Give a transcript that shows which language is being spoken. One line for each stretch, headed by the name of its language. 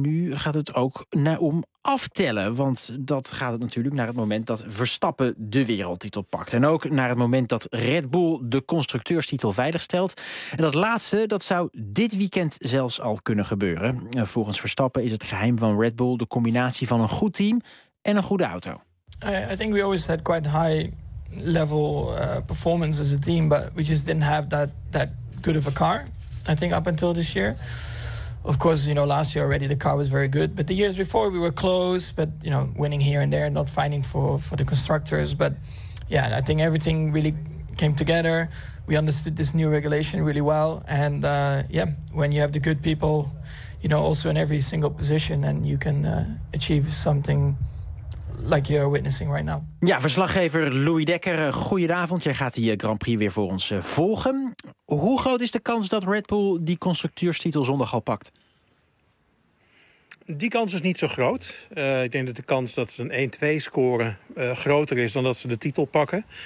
Dutch: Nu gaat het ook om aftellen. Want dat gaat het natuurlijk naar het moment dat Verstappen de wereldtitel pakt. En ook naar het moment dat Red Bull de constructeurstitel veiligstelt. En dat laatste, dat zou dit weekend zelfs al kunnen gebeuren. Volgens Verstappen is het geheim van Red Bull de combinatie van een goed team en een goede auto.
English: I think we always had quite high level performance as a team, but we just didn't have that good of a car. I think up until this year, of course, you know, last year already the car was very good, but the years before we were close, but you know, winning here and there, not fighting for the constructors. But yeah, I think everything really came together. We understood this new regulation really well, and yeah, when you have the good people, you know, also in every single position, and you can achieve something like you're witnessing right now.
Dutch: Ja, verslaggever Louis Dekker, goedenavond. Jij gaat die Grand Prix weer voor ons volgen. Hoe groot is de kans dat Red Bull die constructeurstitel zondag al pakt? Die kans is niet zo groot. Ik denk dat de kans dat ze een 1-2 scoren groter is dan dat ze de titel pakken.